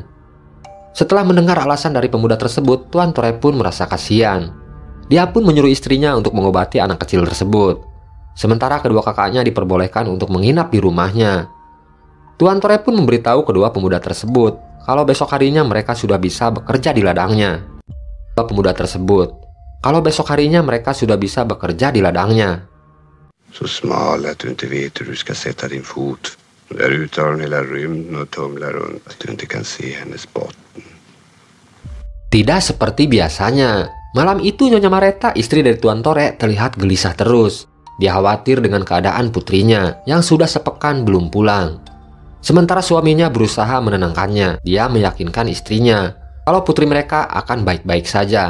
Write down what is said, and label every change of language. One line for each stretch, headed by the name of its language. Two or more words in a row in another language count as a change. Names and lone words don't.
Indonesian: Setelah mendengar alasan dari pemuda tersebut, Tuan Tore pun merasa kasihan. Dia pun menyuruh istrinya untuk mengobati anak kecil tersebut. Sementara kedua kakaknya diperbolehkan untuk menginap di rumahnya. Tuan Tore pun memberitahu kedua pemuda tersebut kalau besok harinya mereka sudah bisa bekerja di ladangnya.
Swedish: Så smal att du inte vet hur du ska sätta din fot. Där ute har hon hela rymden och tumlar runt att du inte kan se hennes botten.
Indonesian: Tidak seperti biasanya. Malam itu Nyonya Mareta, istri dari Tuan Tore, terlihat gelisah terus. Dia khawatir dengan keadaan putrinya yang sudah sepekan belum pulang. Sementara suaminya berusaha menenangkannya. Dia meyakinkan istrinya kalau putri mereka akan baik-baik saja.